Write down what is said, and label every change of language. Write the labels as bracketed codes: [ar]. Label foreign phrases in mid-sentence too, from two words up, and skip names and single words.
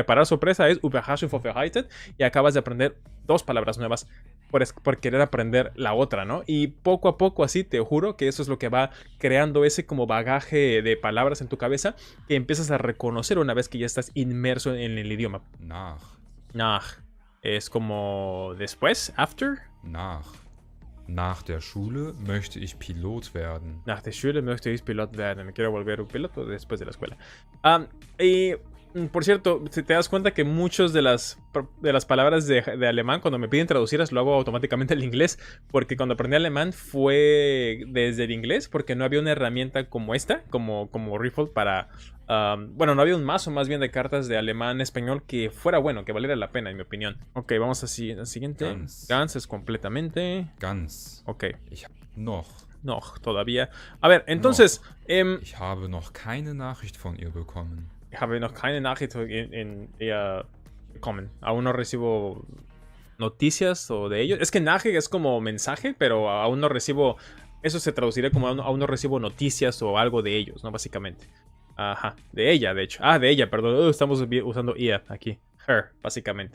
[es] Preparar sorpresa es [de] Überraschung vorbereitet [es] y acabas de aprender 2 palabras nuevas por querer aprender la otra, ¿no? Y poco a poco así, te juro que eso es lo que va creando ese como bagaje de palabras en tu cabeza que empiezas a reconocer una vez que ya estás inmerso en el idioma. Nach. Es como después, after. [de] Nach der Schule möchte ich Pilot werden. Nach der Schule möchte ich Pilot werden. [es] Me quiero volver un piloto después de la escuela. Y por cierto, si te das cuenta que muchas de las palabras de alemán, cuando me piden traducirlas, lo hago automáticamente al inglés. Porque cuando aprendí alemán fue desde el inglés, porque no había una herramienta como esta, como Riffle para... bueno, no había un mazo más bien de cartas de alemán-español que fuera bueno, que valiera la pena, en mi opinión. Ok, vamos al siguiente. Ganz es completamente... Ganz. Ok. Noch, todavía. A ver, entonces... [de] ich habe noch keine Nachricht von ihr bekommen. Habe noch keine Nachricht in ella bekommen. [es] Aún no recibo noticias o de ellos. Es que Nachricht es como mensaje, pero aún no recibo... Eso se traduciría como aún no recibo noticias o algo de ellos, ¿no? Básicamente. Ajá, de ella, de hecho. De ella, perdón. Estamos usando ella aquí. Her, básicamente.